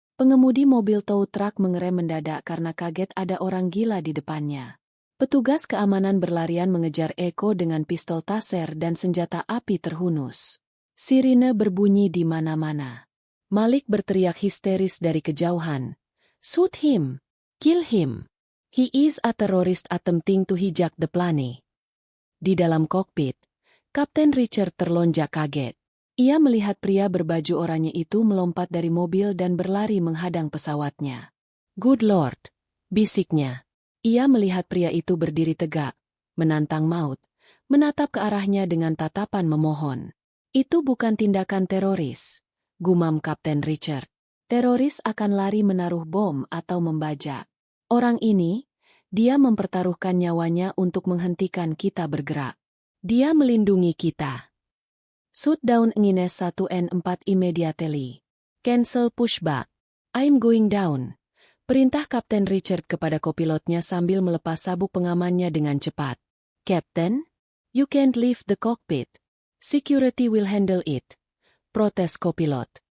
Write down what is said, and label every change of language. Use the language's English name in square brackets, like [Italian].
[Indonesian] Pengemudi mobil tow truck mengerem mendadak karena kaget ada orang gila di depannya. Petugas keamanan berlarian mengejar Eko dengan pistol taser dan senjata api terhunus. Sirine berbunyi di mana-mana. Malik berteriak histeris dari kejauhan. [English] Shoot him! Kill him! He is a terrorist attempting to hijack the plane. [Indonesian] Di dalam kokpit, Kapten Richard terlonjak kaget. Ia melihat pria berbaju oranye itu melompat dari mobil dan berlari menghadang pesawatnya. [English] Good Lord! [Indonesian] Bisiknya. Ia melihat pria itu berdiri tegak, menantang maut, menatap ke arahnya dengan tatapan memohon. Itu bukan tindakan teroris, gumam Kapten Richard. Teroris akan lari menaruh bom atau membajak. Orang ini, dia mempertaruhkan nyawanya untuk menghentikan kita bergerak. Dia melindungi kita. [English] Shoot down Ngines 1N4 immediately. Cancel pushback. I'm going down. [Indonesian] Perintah Kapten Richard kepada kopilotnya sambil melepas sabuk pengamannya dengan cepat. [English] Captain, you can't leave the cockpit. Security will handle it. [Indonesian] Protes kopilot.